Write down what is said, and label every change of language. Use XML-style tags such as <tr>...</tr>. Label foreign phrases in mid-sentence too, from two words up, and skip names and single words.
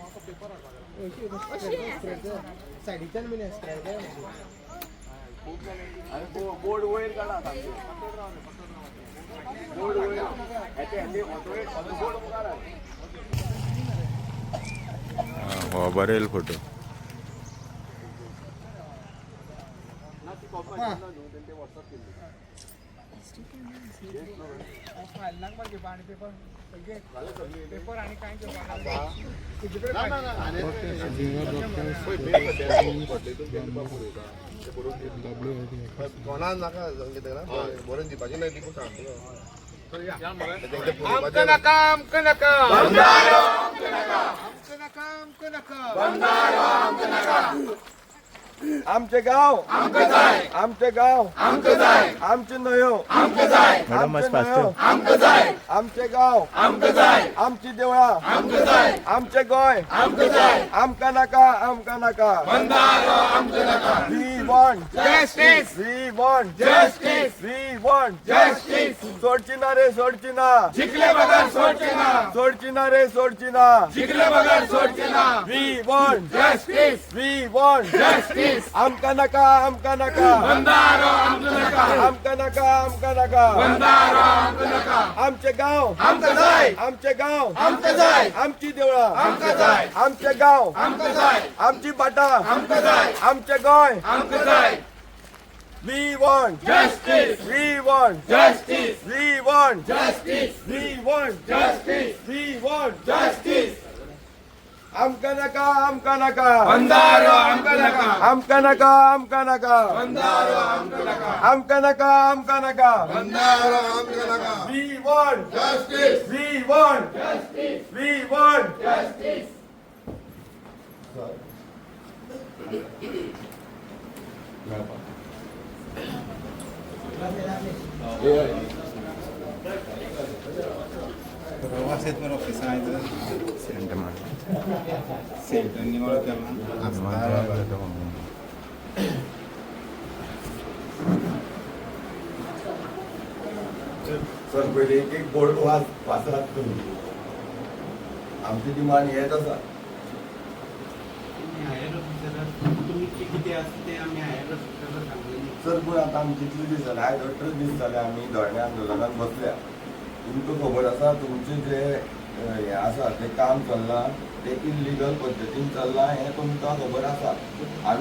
<kok>साडीच्यान बीन स्प्रेड बोर्ड वयर काढा बोर्ड वयर बोर्ड काढा हो बरेल फोटो</kok> <mr>पेपर आणि काय कोणा नाका बरोबर दिपाची नाही दिपू सांगतो आमचं नका आमचं नका</mr> <kok>आमचे गाव आमचे गाव आमचे नयो आमचे गाव आमची देवळा आमचे गोय आमका नाका</kok> <en>We want justice.</en> <kok>सोडची ना रे सोडची ना जिंकले बगर सोडची ना रे सोडची ना जिंकले बगर सोडचिना</kok> <en>We want जस्टिस</en> <kok>आमका नका बंदारो आमचं नका बंदारो आमचं नका आमचे गाव आमचं जाय आमचे गाव आमचं जाय आमची देवळा आमचं जाय आमचे गाव आमचं जाय आमची बाटा आमचं जाय आमचे गोय आमचं जाय</kok> <en>We want जस्टिस We want जस्टिस We want जस्टिस We want जस्टिस We want जस्टिस</en> <kok>आमका नका बंदारो आमचं नका आमका नका बंदारो आमचं नका आमका नका बंदारो आमचं नका</kok> <en>We want जस्टिस We want जस्टिस We want जस्टिस</en> <mr>प्रवासात मला ऑफिस आहे सेंटरनी मला त्यांना</mr> <kok>सर पहिले एक बोर्ड वाचलात तुम्ही आमची डिमांड हेच आसा सर पण आता आमी कितले दीस जाले आयज 18 दीस जाले आमी धरणे आंदोलनात बसल्या तुमकां खबर आसा तुमचे जे हे आसा ते काम चल्ला ते इल्लिगल पद्दतीन चल्ला हें तुमकां खबर आसा आमी</kok>